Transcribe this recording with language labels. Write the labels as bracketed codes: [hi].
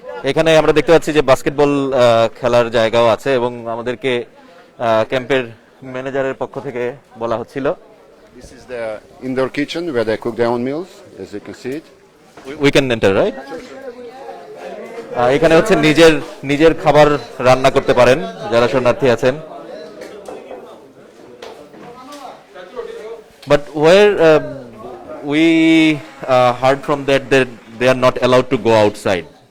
[bn] এখানে আমরা দেখতে পাচ্ছি যে বাস্কেটবল খেলার জায়গাও আছে এবং আমাদেরকে ক্যাম্পের ম্যানেজারের পক্ষ থেকে বলা হচ্ছিল [en] This is the indoor kitchen where they cook their own meals, as you can see it. We can enter right. [bn] এখানে হচ্ছে নিজের খাবার রান্না করতে পারেন যারা শরণার্থী আছেন। [en] But war we heard from that they are not allowed to go outside.